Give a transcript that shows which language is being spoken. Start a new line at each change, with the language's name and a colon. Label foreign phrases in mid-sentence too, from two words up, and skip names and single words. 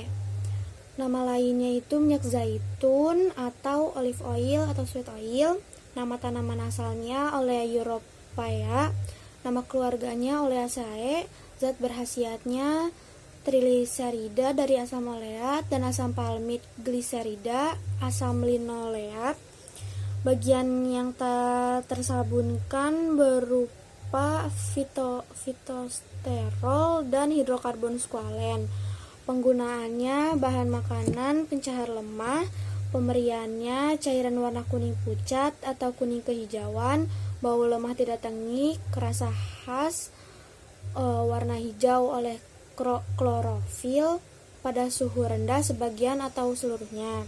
Indonesian: Nama lainnya itu minyak zaitun atau
English: olive oil
Indonesian: atau
English: sweet oil.
Indonesian: Nama tanaman asalnya Olea europaea. Nama keluarganya Oleaceae. Zat berkhasiatnya trigliserida dari asam oleat dan asam palmit gliserida, asam linoleat. Bagian yang tersabunkan berupa fitosterol dan hidrokarbon squalen. Penggunaannya bahan makanan pencahar lemah. Pemberiannya cairan warna kuning pucat atau kuning kehijauan, bau lemah tidak tengik, rasa khas, warna hijau oleh klorofil, pada suhu rendah sebagian atau seluruhnya.